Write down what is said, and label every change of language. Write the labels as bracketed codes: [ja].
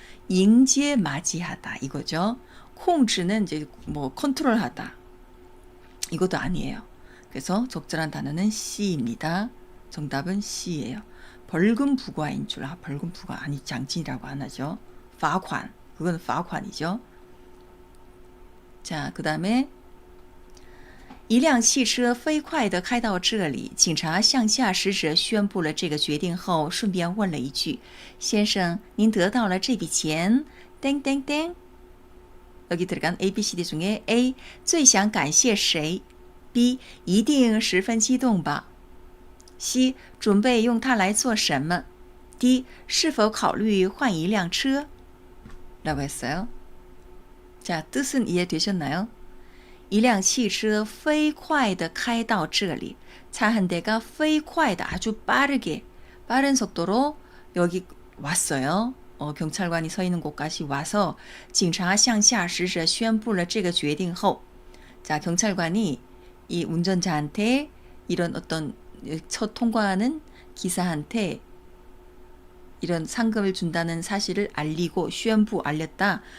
[ko] 迎接 맞이하다 이거죠. 控制는 이제 뭐 컨트롤하다 이것도 아니에요. 그래서 적절한 단어는 C입니다. 정답은 C예요. 벌금 부과인 줄. 벌금 부과 아니 장진이라고 안 하죠. 罚款 그거는 罚款이죠. 자, 그 다음에 [zh] 一辆汽车飞快地开到这里，警察向驾驶者宣布了这个决定后，顺便问了一句：“先生，您得到了这笔钱。” [ko] 땡땡땡 여기 들어간 A, B, C, D 중에 A. [zh] 最想感谢谁 B. 一定十分激动吧 C. 准备用它来做什么 D. 是否考虑换一辆车 [ko] 라고 했어요. 자, 뜻은 이해되셨나요? [zh] 一辆汽车飞快地开到这里. [ko] 차 한 대가 [zh] 飞快地 [ko] 아주 빠르게 빠른 속도로 여기 왔어요. 경찰관이 서 있는 곳까지 와서 [zh] 警察向驾驶者宣布了这个决定后 [ko] 자, 경찰관이 이 운전자한테 이런 어떤 첫 통과하는 기사한테 이런 상금을 준다는 사실을 알리고 宣布 알렸다.